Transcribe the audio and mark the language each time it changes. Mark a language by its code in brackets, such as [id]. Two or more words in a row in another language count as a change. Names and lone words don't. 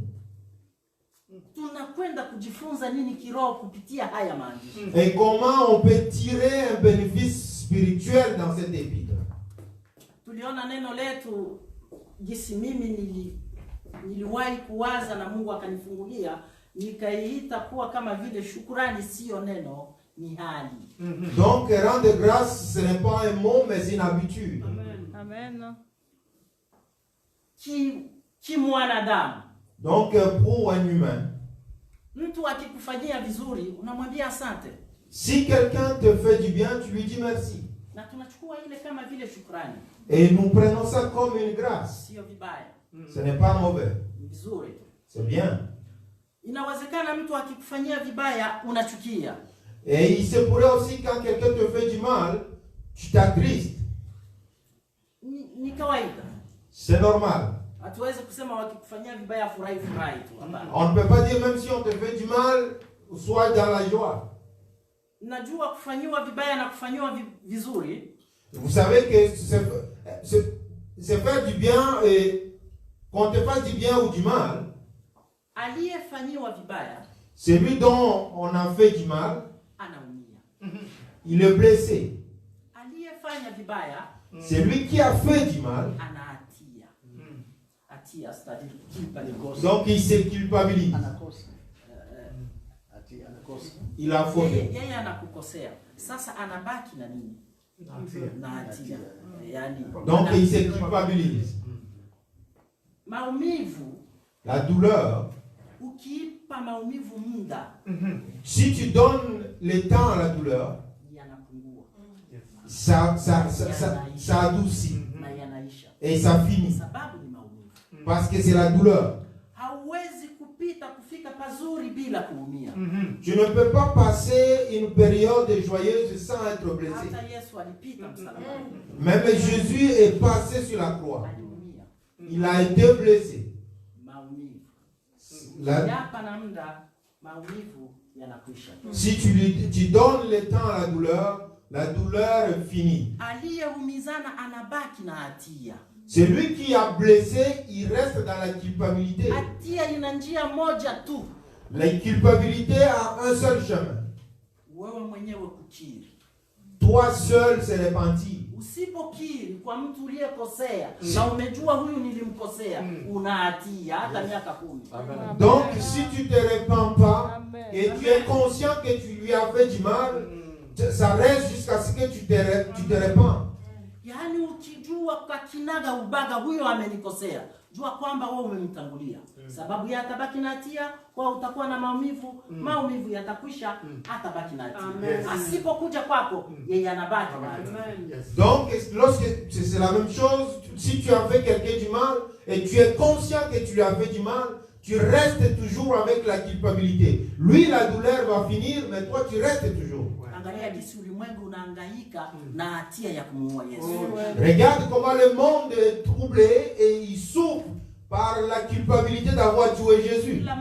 [sw] Tunakwenda kujifunza nini kiroho kupitia haya maandiko? [fr] Et comment on peut tirer un bénéfice spirituel dans cette épître? [sw] Tuliona neno letu jinsi mimi niliwahi kuwaza na Mungu akanifungulia, nikaiita kuwa kama vile shukrani sio neno, ni hali. [fr] Donc rendre grâce, ce n'est pas un mot mais une habitude. Amen. [sw] Ki mwanadamu. [fr] Donc pour un humain, [sw] mtu akikufanyia vizuri unamwambia asante. [fr] Si quelqu'un te fait du bien, tu lui dis merci. [sw] Na tunachukua ile kama vile shukrani. [fr] Et nous prenons ça comme une grâce. [sw] Sio vibaya. [fr] Ce n'est pas mauvais. [sw] Vizuri. [fr] C'est bien. [sw] Inawezekana mtu akikufanyia vibaya unachukia. [fr] Et il se pourrait aussi quand quelqu'un te fait du mal, tu t'attristes. [sw] Ni kawaida. [fr] C'est normal. [sw] Hatuwezi kusema wakikufanyia vibaya furahi tu. [fr] On ne peut pas dire même si on te fait du mal, sois dans la joie. [sw] Najua kufanyiwa vibaya na kufanyiwa vizuri. [fr] Vous savez que c'est faire du bien et qu'on te fasse du bien ou du mal. [sw] Aliyefanyiwa vibaya, [fr] celui dont on a fait du mal, [sw] anaumia. [fr] Il est blessé. [sw] Aliyefanya vibaya, [fr] celui qui a fait du mal, [sw] anahatia. [fr] Hatia c'est-à-dire culpa de gosse. Donc il se culpabilise. Il a fauté. [sw] Yeye anakukosea. Sasa anabaki na nini? Na hatia. Yani, [fr] donc il se culpabilise. [sw] Maumivu, [fr] la douleur, [sw] ukipa maumivu muda, [fr] si tu donnes le temps à la douleur, [sw] yanapungua. [fr] Ça adoucit. [sw] Na yanaisha. [fr] Et ça finit. [sw] Sababu ni maumivu. [fr] Parce que c'est la douleur. [sw] Hauwezi kupita kufika pazuri bila kuumia. [fr] Tu ne peux pas passer une période joyeuse sans être blessé. [sw] Hata Yesu alipita msalabani. [fr] Même Jésus est passé sur la croix. Il a été blessé. Si tu donnes le temps à la douleur finit. Celui qui a blessé, il reste dans la culpabilité. La culpabilité a un seul chemin. Toi seul se repentir. [sw] Usipokiri kwa mtu uliyekosea na umejua huyu nilimkosea, una hatia hata miaka 10. [fr] Donc si tu te repens pas et tu es conscient que tu lui as fait du mal, ça reste jusqu'à ce que tu te repens. [sw] Yaani ukijua kwa kinaga ubaga huyo amenikosea, jua kwamba wewe umemtangulia. Sababu yeye atabaki na hatia, kwa utakuwa na maumivu, maumivu yatakwisha, atabaki na hatia. Asipokuja kwako, yeye anabaki na hatia. [fr] Donc lorsque c'est la même chose, si tu as fait quelqu'un du mal et tu es conscient que tu lui as fait du mal, tu restes toujours avec la culpabilité. Lui la douleur va finir, mais toi tu restes toujours. Regarde comment le monde est troublé et il souffre par la culpabilité d'avoir tué Jésus.